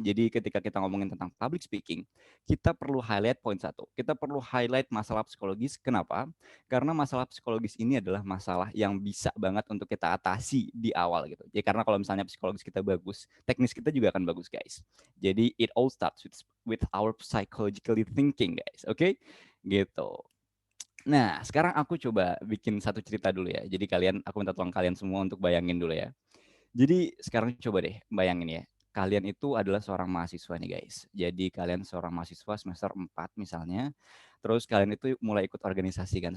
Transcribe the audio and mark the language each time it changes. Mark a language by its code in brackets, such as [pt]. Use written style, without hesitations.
[id] Jadi ketika kita ngomongin tentang public speaking, kita perlu highlight poin satu. Kita perlu highlight masalah psikologis. Kenapa? Karena masalah psikologis ini adalah masalah yang bisa banget untuk kita atasi di awal gitu. Jadi karena kalau misalnya psikologis kita bagus, teknis kita juga akan bagus guys. [en] Jadi it all starts with our psychologically thinking guys. [id] Oke? Gitu. Nah, sekarang aku coba bikin satu cerita dulu ya. Jadi aku minta tolong kalian semua untuk bayangin dulu ya. Jadi sekarang coba deh bayangin ya. Kalian itu adalah seorang mahasiswa nih guys. Jadi kalian seorang mahasiswa semester 4 misalnya. Terus kalian itu mulai ikut organisasi kan.